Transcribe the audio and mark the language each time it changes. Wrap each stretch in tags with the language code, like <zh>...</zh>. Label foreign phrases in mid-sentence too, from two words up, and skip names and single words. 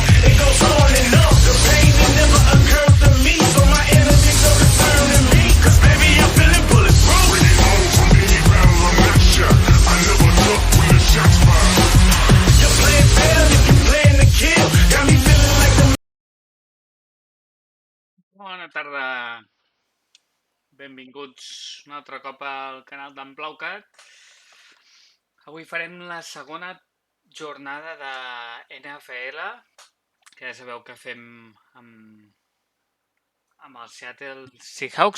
<en>It goes on and on. The pain that never occurred to me. So my enemies don't return to me. Cause baby, I'm feeling bulletproof. Bring it home from any battle, I'm not sure. I never look when the shots fire. Your plan failed if you plan to kill. Got me feeling like the...</en> <ca>Bona tarda, benvinguts un altre cop al canal d'Gaming.cat. Avui farem la segona jornada de NFL, que ja sabeu que fem amb els Seattle Seahawks.</ca>